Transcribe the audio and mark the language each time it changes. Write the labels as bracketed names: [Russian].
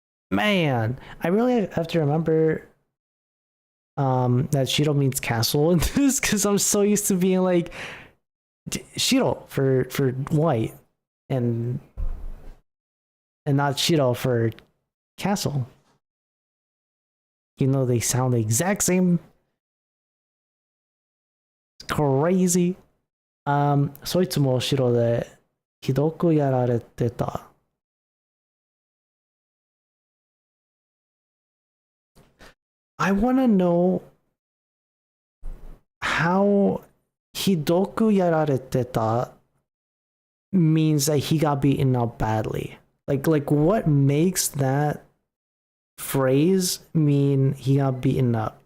[English] Man, I really have to remember that Shiro means castle in this because I'm so used to being like Shiro for white and not Shiro for castle. You know, they sound the exact same. It's crazy. [Japanese] そいつも後ろでひどくやられてた。 [English] I wanna know how [Japanese] ひどくやられてた [English] means that he got beaten up badly. Like what makes that phrase mean he got beaten up?